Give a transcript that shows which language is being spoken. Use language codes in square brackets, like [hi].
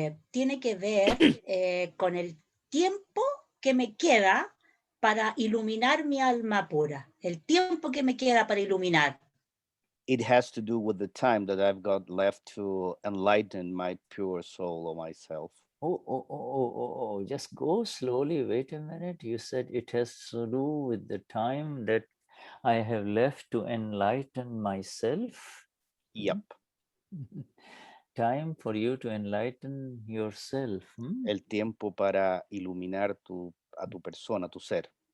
[es] Tiene que ver con el tiempo que me queda para iluminar mi alma pura. El tiempo que me queda para iluminar. [en] It has to do with the time that I've got left to enlighten my pure soul or myself. Oh, just go slowly. Wait a minute. You said it has to do with the time that I have left to enlighten myself? Yep. Time for you to enlighten yourself. [es] El tiempo para iluminar a tu persona, tu ser.